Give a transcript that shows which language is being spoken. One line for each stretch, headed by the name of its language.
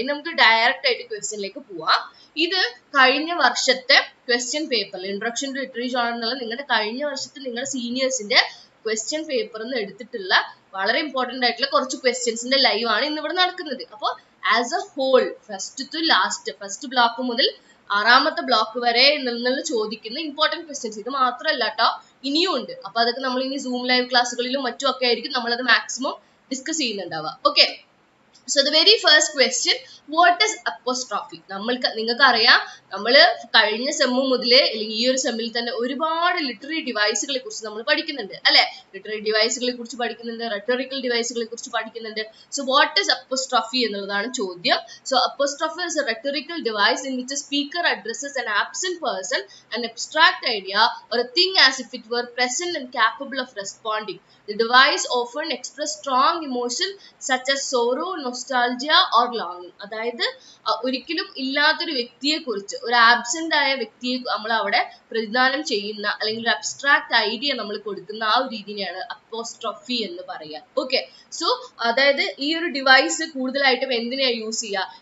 Malayalam: ഇനി നമുക്ക് ഡയറക്റ്റ് ആയിട്ട് ക്വസ്റ്റ്യനിലേക്ക് പോവാം. ഇത് കഴിഞ്ഞ വർഷത്തെ ക്വസ്റ്റ്യൻ പേപ്പറിൽ ഇൻട്രൊഡക്ഷൻ ടു ലിറ്റററി ജോണർ എന്നുള്ള നിങ്ങളുടെ കഴിഞ്ഞ വർഷത്തെ നിങ്ങളുടെ സീനിയേഴ്സിന്റെ ക്വസ്റ്റ്യൻ പേപ്പറിൽ നിന്ന് എടുത്തിട്ടുള്ള വളരെ ഇമ്പോർട്ടന്റ് ആയിട്ടുള്ള കുറച്ച് ക്വസ്റ്റ്യൻസിന്റെ ലൈവ് ആണ് ഇന്ന് ഇവിടെ നടക്കുന്നത്. അപ്പോൾ as A whole first to last, first block മുതൽ 6ാമത്തെ ബ്ലോക്ക് വരെ നിന്ന് ചോദിക്കുന്ന ഇമ്പോർട്ടന്റ് ക്വസ്റ്റ്യൻസ്. ഇത് മാത്രമല്ല കേട്ടോ, ഇനിയും ഉണ്ട്. അപ്പൊ അതൊക്കെ നമ്മൾ ഇനി സൂം ലൈവ് ക്ലാസ്സുകളിലും മറ്റും ഒക്കെ ആയിരിക്കും നമ്മളത് maximum discuss ചെയ്യുന്നുണ്ടാവുക. Okay,
English: So the very first question, what is apostrophe?
Malayalam: നിങ്ങൾക്ക് അറിയാം നമ്മൾ കഴിഞ്ഞ സെമ്മു മുതലേ അല്ലെങ്കിൽ ഈ ഒരു സെമ്മിൽ തന്നെ ഒരുപാട് ലിറ്റററി ഡിവൈസുകളെ കുറിച്ച് നമ്മൾ പഠിക്കുന്നുണ്ട് അല്ലേ? ലിറ്റററി ഡിവൈസുകളെ കുറിച്ച് പഠിക്കുന്നുണ്ട്, റെട്ടോറിക്കൽ ഡിവൈസുകളെ കുറിച്ച് പഠിക്കുന്നുണ്ട്.
English: so what is apostrophe
Malayalam: എന്നുള്ളതാണ് ചോദ്യം.
English: So apostrophe is a rhetorical device in which a speaker addresses an absent person, an abstract idea or a thing as if it were present and capable of responding. The device often express strong emotion such as sorrow, nostalgia or longing.
Malayalam: അതായത് ഒരിക്കലും ഇല്ലാത്തൊരു വ്യക്തിയെ കുറിച്ച്, ഒരു absent ആയ വ്യക്തിയെ നമ്മൾ അവിടെ പ്രതിദാനം ചെയ്യുന്ന അല്ലെങ്കിൽ ഒരു അബ്സ്ട്രാക്ട് ഐഡിയ നമ്മൾ കൊടുക്കുന്ന ആ ഒരു രീതിയാണ് അപ്പോസ്ട്രോഫി എന്ന് പറയുക. ഓക്കെ, സോ അതായത് ഈ ഒരു ഡിവൈസ് കൂടുതലായിട്ടും എന്തിനാ യൂസ് ചെയ്യുക?